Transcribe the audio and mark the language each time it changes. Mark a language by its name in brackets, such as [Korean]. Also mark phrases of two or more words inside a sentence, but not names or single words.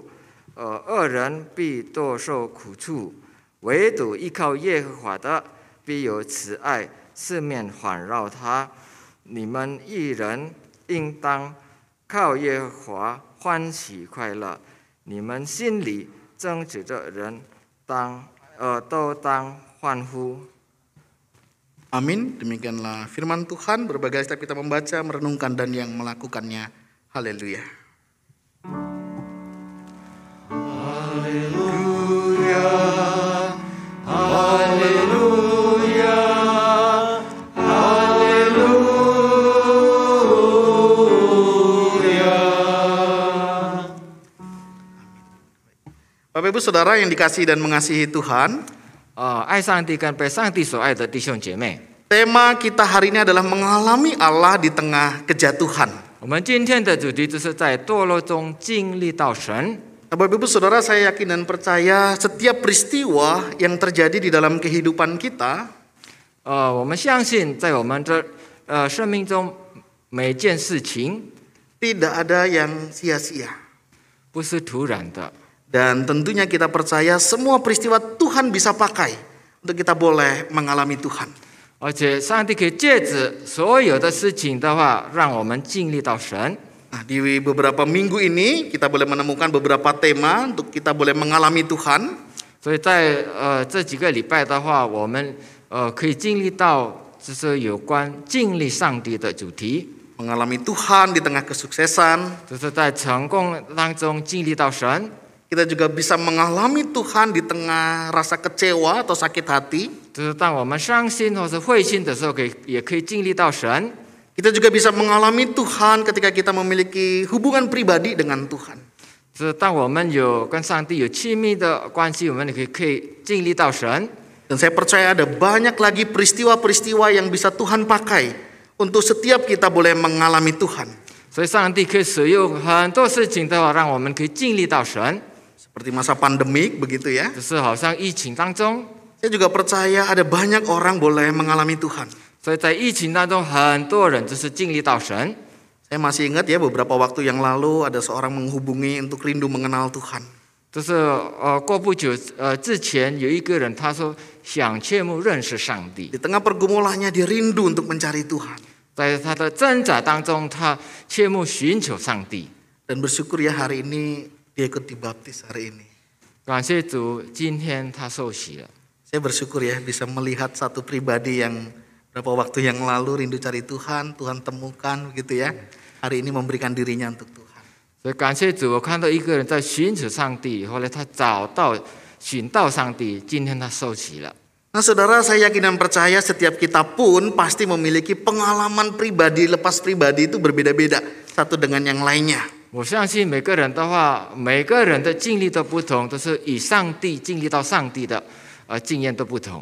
[Chinese] 恶人必多受苦处，唯独依靠耶和华的，必有慈爱，四面环绕他。你们一人应当靠耶和华欢喜快乐，你们心里正直的人都当欢呼。 [Indonesian] Amin. Demikianlah firman Tuhan. Berbagai setiap kita membaca, merenungkan, dan yang melakukannya. Haleluya. Haleluya, haleluya, haleluya. Bapak Ibu Saudara yang dikasihi dan mengasihi Tuhan, [Chinese] 爱上帝跟被上帝所爱的弟兄姐妹， [Indonesian] tema kita hari ini adalah mengalami Allah di tengah kejatuhan. [Chinese] 我们今天的主题就是在堕落中经历到神。 [Indonesian] Bapak Ibu Saudara, saya yakin dan percaya setiap peristiwa yang terjadi di dalam kehidupan kita [Chinese] 我们相信在我们的生命中每件事情 [Indonesian] tidak ada yang sia-sia. [Chinese] 不是突然的， [Indonesian] Dan tentunya kita percaya semua peristiwa Tuhan bisa pakai untuk kita boleh mengalami Tuhan. [Chinese] 而且上帝可以借着所有的事情的话，让我们经历到神。 [Indonesian] Nah, di beberapa minggu ini kita boleh menemukan beberapa tema untuk kita boleh mengalami Tuhan. [Chinese] 所以在这几个礼拜的话，我们可以经历到就是有关经历上帝的主题， [Indonesian] Mengalami Tuhan di tengah kesuksesan. [Chinese] 就是在成功当中经历到神。 [Indonesian] Kita juga bisa mengalami Tuhan di tengah rasa kecewa atau sakit hati. [Chinese] 就是当我们伤心或是灰心的时候，也可以经历到神。 [Indonesian] Kita juga bisa mengalami Tuhan ketika kita memiliki hubungan pribadi dengan Tuhan. [Chinese] 就是当我们有跟上帝有亲密的关系，我们也可以经历到神。 [Indonesian] Dan saya percaya ada banyak lagi peristiwa-peristiwa yang bisa Tuhan pakai untuk setiap kita boleh mengalami Tuhan. [Chinese] 所以上帝可以使用很多事情的话，让我们可以经历到神。 [Indonesian] Seperti masa pandemik begitu ya. [Chinese] 就是好像疫情当中， [Indonesian] Saya juga percaya ada banyak orang boleh mengalami Tuhan. [Chinese] 所以在疫情当中，很多人就是经历到神。 [Indonesian] Saya masih ingat ya beberapa waktu yang lalu ada seorang menghubungi untuk rindu mengenal Tuhan. [Chinese] 就是过不久之前有一个人他说想切慕认识上帝， [Indonesian] Di tengah pergumulannya dia rindu untuk mencari Tuhan. [Chinese] 在他的挣扎当中，他切慕寻求上帝。 [Indonesian] Dan bersyukur ya hari ini dia ikut dibaptis hari ini. [Chinese] 感谢主，今天他受洗了。 [Indonesian] Saya bersyukur ya bisa melihat satu pribadi yang beberapa waktu yang lalu rindu cari Tuhan, Tuhan temukan begitu ya. Hari ini memberikan dirinya untuk Tuhan. [Chinese] 所以感谢主，我看到一个人在寻求上帝，后来他寻到上帝，今天他受洗了。 [Indonesian] Nah saudara, saya yakin dan percaya setiap kita pun pasti memiliki pengalaman pribadi, lepas pribadi itu berbeda-beda satu dengan yang lainnya. [Chinese] 我相信每个人的话，每个人的经历都不同，都是以上帝经历到上帝的经验都不同。